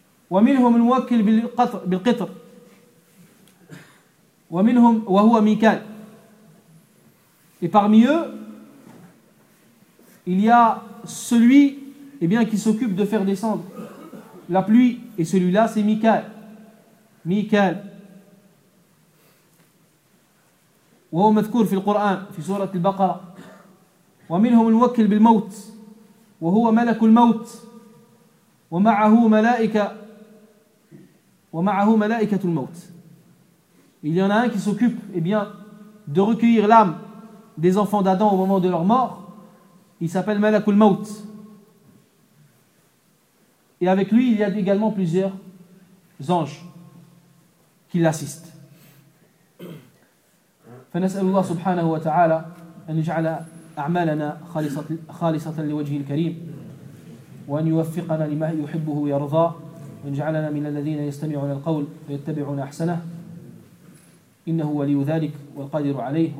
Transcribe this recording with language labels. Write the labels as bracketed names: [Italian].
[Arabic] وَمِنْهُمْ الْمُوَكِّلْ بِالْقِطْرِ وَمِنْهُمْ وَهُوَ مِكَالِ. [French] Et parmi eux, il y a celui eh bien, qui s'occupe de faire descendre la pluie, et celui-là c'est Mikal. Mikal. [Arabic] وهو مذكور في القرآن في سورة البقرة ومنهم الموكل بالموت وهو ملك الموت ومعه ملائكة الموت. [French] Il y en a un qui s'occupe eh bien de recueillir l'âme des enfants d'Adam au moment de leur mort. Il s'appelle ملك الموت. Et avec lui, il y a également plusieurs anges qui l'assistent. [Arabic] فنسأل الله سبحانه وتعالى أن يجعل أعمالنا خالصة لوجه الكريم، وأن يوفقنا لما يحبه ويرضى، وأن يجعلنا من الذين يستمعون القول فيتبعون أحسنه، إنه ولي ذلك والقادر عليه.